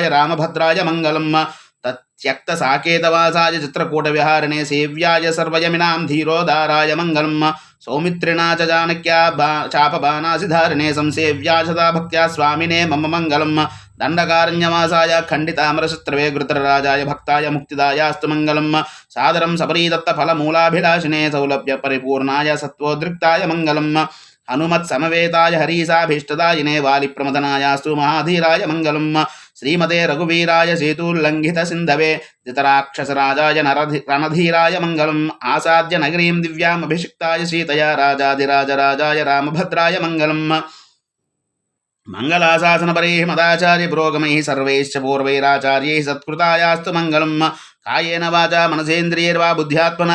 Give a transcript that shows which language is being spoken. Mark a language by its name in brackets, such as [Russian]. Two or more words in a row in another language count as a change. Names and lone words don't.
[Sanskrit] रामभद्राय मङ्गलं त्यक्तसाकेतवासाय चित्रकूटविहारिणे सेव्याय सर्वयमिनां धीरोदाराय मङ्गलं सौमित्रिणा च जानक्या चापबाणासिधारिणे संसेव्या सदा भक्त्या स्वामिने मम मङ्गलं दण्डकारण्यवासाय खण्डितामरशत्रवे गृत्रराजाय भक्ताय मुक्तिदायास्तु मङ्गलं सादरं सपरीदत्तफलमूलाभिलाषिणे सौलभ्यपरिपूर्णाय सत्त्वोद्रिक्ताय मङ्गलं హనుమత్సమవేతాయ హరీసాభీష్టదాయినే వాలిప్రమదనాయాస్తు మహాధీరాయ మంగళం శ్రీమతే రఘువీరాయ సేతుల్లంఘిత సింధవే ధృతరాక్షసరాజాయ రణధీరాయ మంగళం ఆసాద్య నగరీం దివ్యామభిషిక్తాయ సీతయా రాజాదిరాజరాజాయ రామభద్రాయ మంగళం మంగళాశాసనపరైః మదాచార్య పురోగమైః సర్వైశ్చ పూర్వైరాచార్యైః సత్కృతాయాస్తు మంగళం కాయేన వాచా మనసేంద్రియైర్వా బుద్ధ్యాత్మనా